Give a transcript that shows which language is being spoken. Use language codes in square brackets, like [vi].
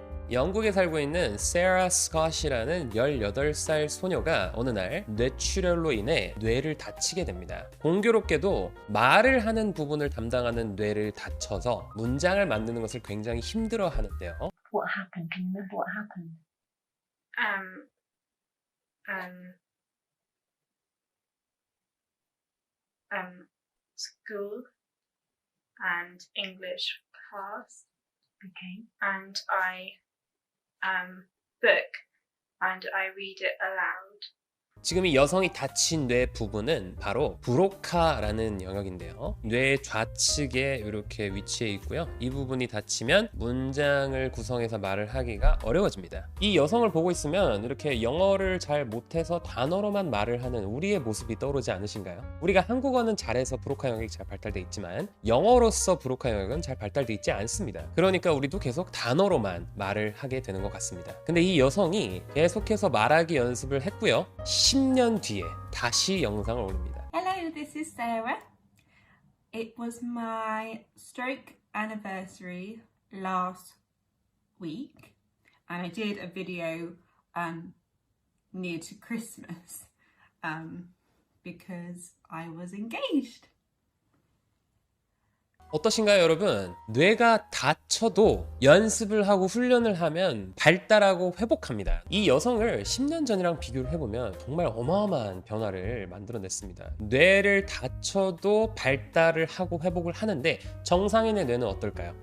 [ko] 영국에 살고 있는 세라 스콧이라는 18살 소녀가 어느 날 뇌출혈로 인해 뇌를 다치게 됩니다. 공교롭게도 말을 하는 부분을 담당하는 뇌를 다쳐서 문장을 만드는 것을 굉장히 힘들어 하는데요. [en] What happened? Can you remember what happened? School and English class. Okay. And I book and I read it aloud. [ko] 지금 이 여성이 다친 뇌 부분은 바로 브로카라는 영역인데요. 뇌 좌측에 이렇게 위치해 있고요. 이 부분이 다치면 문장을 구성해서 말을 하기가 어려워집니다. 이 여성을 보고 있으면 이렇게 영어를 잘 못해서 단어로만 말을 하는 우리의 모습이 떠오르지 않으신가요? 우리가 한국어는 잘해서 브로카 영역이 잘 발달돼 있지만 영어로서 브로카 영역은 잘 발달돼 있지 않습니다. 그러니까 우리도 계속 단어로만 말을 하게 되는 것 같습니다. 근데 이 여성이 계속해서 말하기 연습을 했고요. 10년 뒤에 다시 영상을 올립니다. [en] Hello, this is Sarah. It was my stroke anniversary last week and I did a video near to Christmas because I was engaged. [ko] 어떠신가요, 여러분? 뇌가 다쳐도 연습을 하고 훈련을 하면 발달하고 회복합니다. 이 여성을 10년 전이랑 비교를 해보면 정말 어마어마한 변화를 만들어냈습니다. 뇌를 다쳐도 발달을 하고 회복을 하는데 정상인의 뇌는 어떨까요?